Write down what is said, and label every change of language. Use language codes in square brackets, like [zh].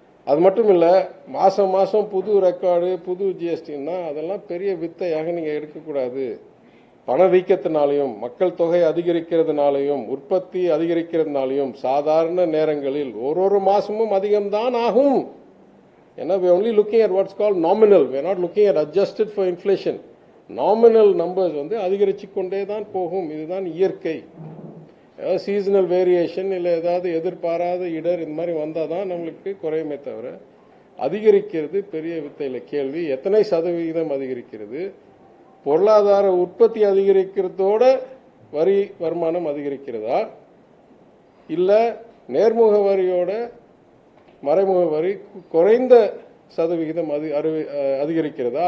[ta] அது மட்டும் இல்லை, மாதம் மாதம் புது ரெக்கார்டு, புது ஜிஎஸ்டின்னா அதெல்லாம் பெரிய வித்தையாக நீங்கள் எடுக்கக்கூடாது. பணவீக்கத்தினாலையும் மக்கள் தொகை அதிகரிக்கிறதுனாலையும் உற்பத்தி அதிகரிக்கிறதுனாலையும் சாதாரண நேரங்களில் ஒரு மாசமும் அதிகம்தான் ஆகும். ஏன்னா [en] we are only looking at what's called nominal, we are not looking at adjusted for inflation. [ta] Nominal numbers அதிகரிச்சு கொண்டே தான் போகும். இதுதான் இயற்கை. ஏதாவது சீசனல் வேரியேஷன் இல்லை ஏதாவது எதிர்பாராத இடர் இந்த மாதிரி வந்தால் தான் நம்மளுக்கு குறையுமே தவிர அதிகரிக்கிறது பெரிய வித்தையில் கேள்வி. எத்தனை சதவிகிதம் அதிகரிக்கிறது? பொருளாதார உற்பத்தி அதிகரிக்கிறதோட வரி வருமானம் அதிகரிக்கிறதா, இல்லை நேர்முக வரியோட மறைமுக வரி குறைந்த சதவிகிதம் அதிகரிக்கிறதா?